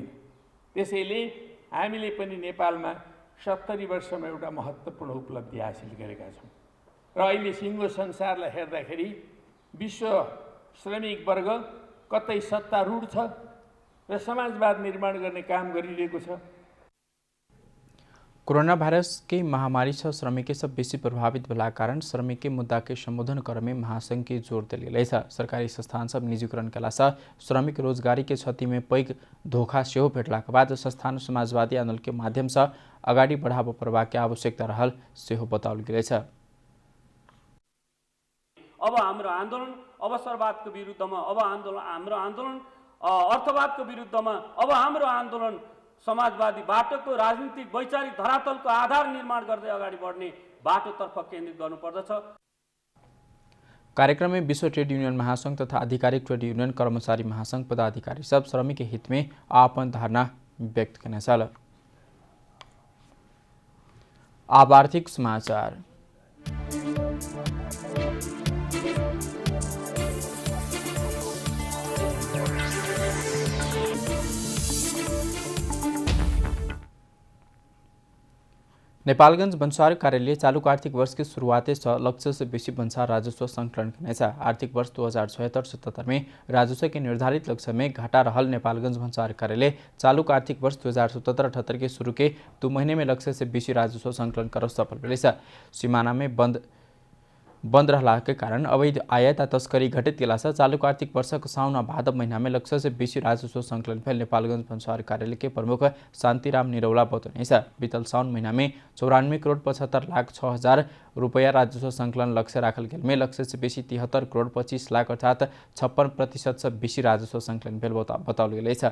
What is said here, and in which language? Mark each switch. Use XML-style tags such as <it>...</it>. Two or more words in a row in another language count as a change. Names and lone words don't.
<ne>त्यसैले हामीले पनि नेपालमा 70 वर्षमा एउटा महत्त्वपूर्ण उपलब्धि हासिल गरेका छौँ र अहिले सिङ्गो संसारलाई हेर्दाखेरि विश्व श्रमिक वर्ग कतै सत्तारूढ छ र समाजवाद निर्माण गर्ने काम गरिरहेको छ।</ne> <mai>कोरोना भाइरस की महामारी से श्रमिक के सब बेसी प्रभावित भेला कारण श्रमिक के मुद्दा के संबोधन करे में महासंघ के जोर दिले सरकारी संस्थान सब निजीकरण कला से श्रमिक रोजगारी के क्षति में पैघ धोखा सेहो भेटला के बाद संस्थान समाजवादी आंदोलन के माध्यम से अगाडि बढ़ाव प्रवाह के आवश्यकता रहल सेहो बताउल गेल छ।</mai> <ne>अब हाम्रो आन्दोलन अवसरवादको विरुद्धमा, अब हाम्रो आन्दोलन अर्थवादको विरुद्धमा, अब हाम्रो आन्दोलन समाजवादी बाटोको राजनीतिक वैचारिक धरातलको आधार निर्माण गर्दै अगाडि बढ्ने बाटोतर्फ केन्द्रित गर्नुपर्दछ।</ne> <mai>कार्यक्रम में विश्व ट्रेड यूनियन महासंघ तथा आधिकारिक ट्रेड यूनियन कर्मचारी महासंघ पदाधिकारी सब श्रमिक के हित में आपन धारणा व्यक्त करने साल। अब आर्थिक समाचार। नेपालगंज भन्सार कार्यालय चालू आर्थिक वर्ष के शुरुआते लक्ष्य से बेसी भन्सार राजस्व संकलन करने आर्थिक वर्ष 2076-77 में राजस्व के निर्धारित लक्ष्य में घाटा रहल नेपालगंज भन्सार कार्यालय चालू आर्थिक वर्ष 2077-78 के शुरू के 2 महीने में लक्ष्य से बेसी राजस्व संकलन कर सफल भेल। सीमाना में बंद रहला के कारण अवैध आयात तस्करी घटित गेला से चालू आर्थिक वर्ष साउन भादव महीना में लक्ष्य से बेसी राजस्व संकलन भेल नेपालगंज भन्सार कार्यालय के प्रमुख शान्तिराम निरौला बतौने बीतल साउन महीना में 94 करोड़ 75 लाख 6 हजार रुपया राजस्व संकलन लक्ष्य राखल गेल में लक्ष्य से बेसी 73 करोड़ 25 लाख अर्थात 56% से बेसी राजस्व संकलन भेल बताउल गेल छ।</mai>